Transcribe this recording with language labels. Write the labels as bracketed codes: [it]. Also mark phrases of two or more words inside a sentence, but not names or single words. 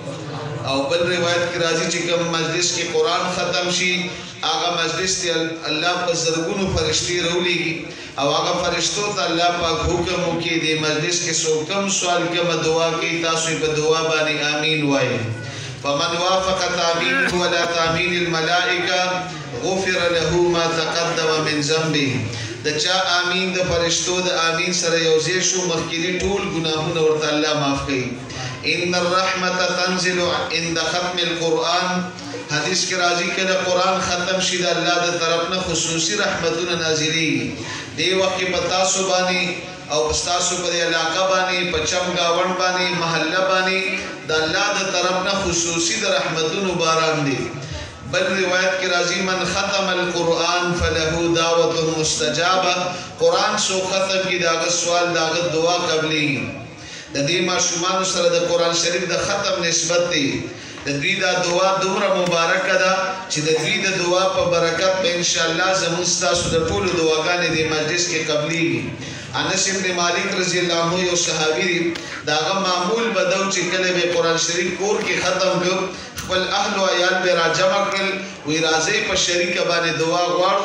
[ps] او بل روایت کې راځي چې کوم مجلس کې قرآن ختم شي هغه مجلس ته الله په زرګونو فرشتي راولېږي او هغه فرشتو ته الله پاک حکم وکړي د مجلس کې څوک کوم سوال کوم دعا کوي تاسو په دعا باندې آمین وایي. [ar] فمن وافق تامینه ولا تامین الملائکه غفر له ما تقدم من ذنبه. [ps] د چا آمین د فرشتو د آمین سره یوځای شو مخکینی ټول ګناهونه ورته الله معاف کوي. [ar] ان الرحمة تنزل عند ختم القرآن. [ps] حدیث کې راځي کله قرآن ختم شي د الله د طرف نه خصوصي رحمتونه نازلېږي. دی وخت په تاسو باندې او تاسو په علاقه باندې په چم گاون باندې محله باندې د الله د طرف نه خصوصي د رحمتونو باران دی. بل روایت کې راځي [ar] من ختم القرآن فله دعوة مستجابة. [ps] قرآن سو ختم کی داغه سوال داغه دعا قبلي. د دې ماشومان سره د قرآن شریف د ختم نسبت دی. د دوی دا دعا دومره مبارکه ده چې د دوی د دعا په برکت به [ar] ان شاء الله [ps] زموږ تاسو د ټولو دعاګانې د مجلس کې قبليږي. انس ابن مالک [ar] رضی الله عنه [ps] یو صحابي دی، داغه معمول بدو چې کله به قرآن شریف کور کې ختم کړ خپل اهل او عیال به راجمع کړل وی راځي په شریک باندې دعا غواړو.